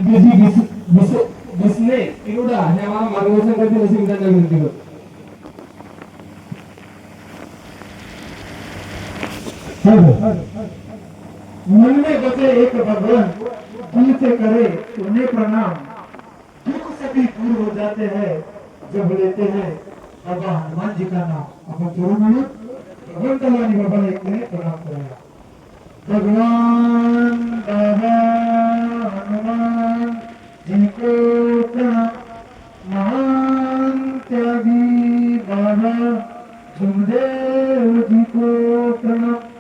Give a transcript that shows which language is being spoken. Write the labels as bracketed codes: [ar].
[mr] दिसणे इनुडा हे आम्हाला मार्गदर्शन करतील अशी मी त्यांना विनंती करतो. [hi] मन में बसे एक भगवान, दिल से करे उन्हें प्रणाम, दुख सभी दूर हो जाते हैं जब लेते हैं बाबा हनुमान जी का नाम. [mr] आपण जोडून म्हणून भगवंताला आणि बाबाला एकने प्रणाम करूया. [hi] भगवान बाबा हनुमान जी को प्रणाम, महान त्यागी बाबा सुखदेव जी को प्रणाम.